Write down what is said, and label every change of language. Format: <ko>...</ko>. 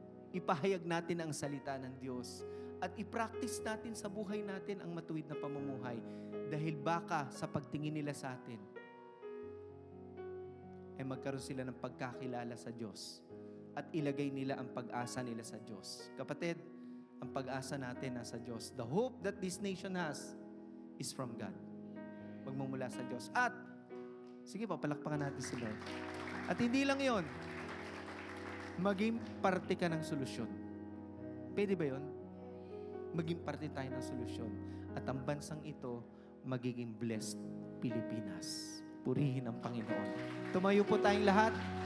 <tl>Ipahayag natin ang salita ng Diyos. At i-practice natin sa buhay natin ang matuwid na pamumuhay. Dahil baka sa pagtingin nila sa atin, magkaroon sila ng pagkakilala sa Diyos. At ilagay nila ang pag-asa nila sa Diyos. Kapatid, ang pag-asa natin nasa Diyos.</tl> <en>The hope that this nation has is from God.</en> <tl>Magmumula sa Diyos. At, sige, papalakpakan natin si Lord. At hindi lang yon, maging parte ka ng solusyon. Pwede ba yon? Maging parte tayo ng solusyon. At ang bansang ito, magiging blessed Pilipinas. Purihin ang Panginoon. Tumayo po tayong lahat.</tl>